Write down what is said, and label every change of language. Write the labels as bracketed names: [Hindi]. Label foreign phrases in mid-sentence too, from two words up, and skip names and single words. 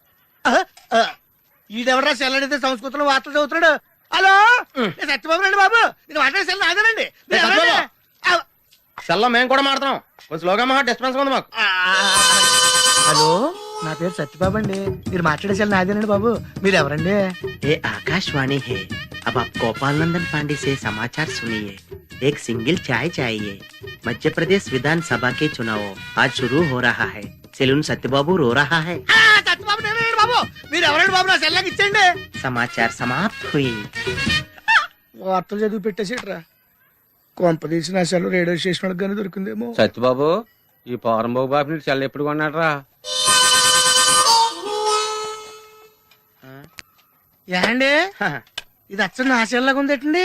[Telugu] ఈడెవరా సెల్ అడిగితే సంస్కృతంలో వార్తలు చదువుతున్నాడు. హలో నేను సత్యబాబు రండి బాబు. మీరు మాట్లాడే సెల్ నాదేనండి. మీరు ఎవరండి? సెల్లో మేము కూడా మాడుతున్నాం. కొంచెం స్లోగా మా డిస్టర్బెన్స్ ఉంది మాకు. హలో నా పేరు సత్యబాబు అండి. మీరు మాట్లాడే సెల్ నాదేనండి బాబు. మీరు ఎవరండి? [Hindi] ये आकाशवाणी है। अब आप गोपाल नंदन पांडे से समाचार सुनिए। एक सिंगल चाय चाहिए। मध्य प्रदेश विधानसभा के चुनाव आज शुरू हो रहा है। सेलून सत्यबाबू रो रहा है। [Telugu] సత్యబాబు నేనండి బాబు. మీరు ఎవరండి బాబు? నా సెల్ నాకు ఇచ్చండి. [Hindi] समाचार समाप्त हुई। [Telugu] వార్తలు చదివి పెట్టేసేట్రా. కొంపదీసి నా సెల్ రేడియో స్టేషన్ వాళ్ళకి కానీ దొరికిందేమో. సత్యబాబు ఈ పౌరంబాబు బాబు చెల్ల ఎప్పుడు కొన్నాడరా? ఏండి ఇది అచ్చ నా సెల్ లాగా ఉందేటండి.